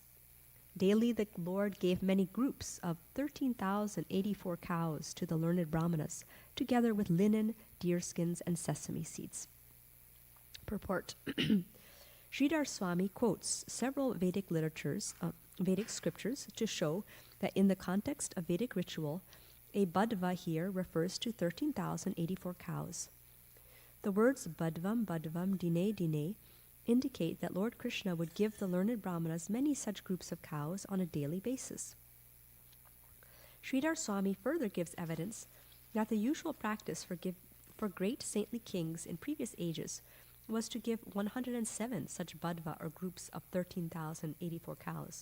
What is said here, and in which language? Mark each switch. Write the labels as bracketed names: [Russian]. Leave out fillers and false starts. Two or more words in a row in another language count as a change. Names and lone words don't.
[English] Daily the Lord gave many groups of 13,084 cows to the learned brahmanas, together with linen, deerskins, and sesame seeds. Purport. Sridhar Swami quotes several Vedic scriptures to show that in the context of Vedic ritual, a badva here refers to 13,084 cows. The words badvam, dine, dine indicate that Lord Krishna would give the learned brahmanas many such groups of cows on a daily basis. Sridhar Swami further gives evidence that the usual practice for great saintly kings in previous ages was to give 107 such badva, or groups of 13,084 cows.